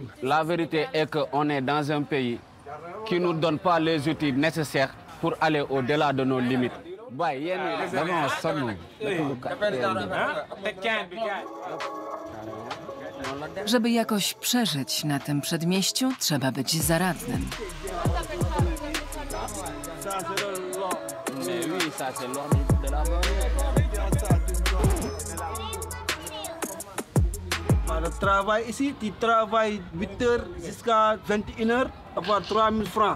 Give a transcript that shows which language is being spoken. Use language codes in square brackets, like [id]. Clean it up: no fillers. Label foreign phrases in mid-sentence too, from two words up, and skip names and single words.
[fr] La vérité est qu'on est dans un pays qui ne nous donne pas les outils nécessaires pour aller au-delà de nos limites. [pl] Żeby jakoś przeżyć na tym przedmieściu, trzeba być zaradnym. [fr] Le travail ici, tu travailles 8 heures jusqu'à 21 heures, avoir 3 000 francs.